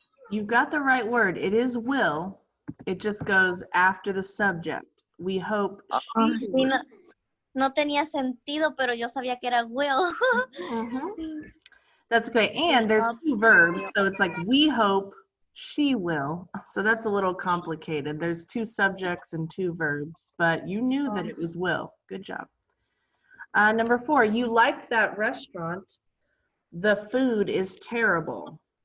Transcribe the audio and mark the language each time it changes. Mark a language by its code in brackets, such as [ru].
[en] You've got the right word. It is will. It just goes after the subject. We hope she [es] Sí, [en] will. [es] no tenía sentido, pero yo sabía que era will. [en] Mhm. That's okay. And there's 2 verbs, so it's like we hope she will. So that's a little complicated. There's 2 subjects and 2 verbs, but you knew that it was will. Good job. Number 4, you like that restaurant. The food is terrible.